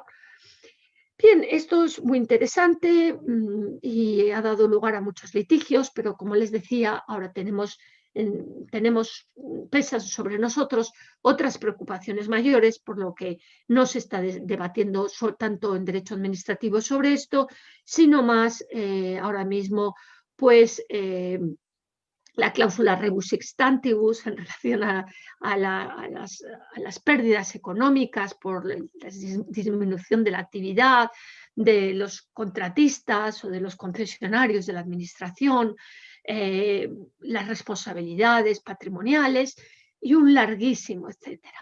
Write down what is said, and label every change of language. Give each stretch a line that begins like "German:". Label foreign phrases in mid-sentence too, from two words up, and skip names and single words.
Spanish: Bien, esto es muy interesante y ha dado lugar a muchos litigios, pero como les decía, ahora pesan sobre nosotros otras preocupaciones mayores, por lo que no se está debatiendo tanto en derecho administrativo sobre esto, sino más ahora mismo, pues la cláusula
Latin: rebus sic stantibus
Spanish: en relación a las pérdidas económicas por la disminución de la actividad de los contratistas o de los concesionarios de la administración, las responsabilidades patrimoniales y un larguísimo etcétera.